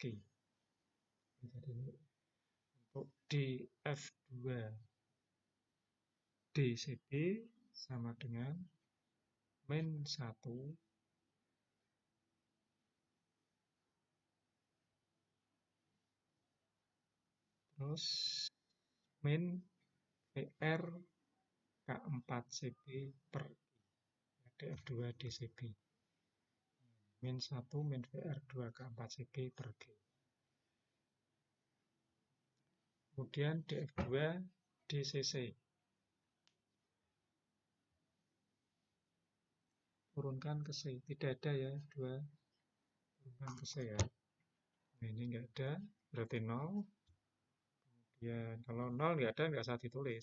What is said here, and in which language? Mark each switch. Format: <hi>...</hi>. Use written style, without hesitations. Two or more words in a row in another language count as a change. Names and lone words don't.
<id>Jadi untuk DF2 DCB sama dengan min 1 terus min VR K4 CB per DF2 DCB. Min 1 min VR 2 K4 CB per G. Kemudian DF2 DCC. Turunkan ke C. Tidak ada ya, 2. Turunkan ke C ya. Nah, ini enggak ada, berarti 0. Kemudian kalau 0 enggak ada, enggak usah ditulis.</id>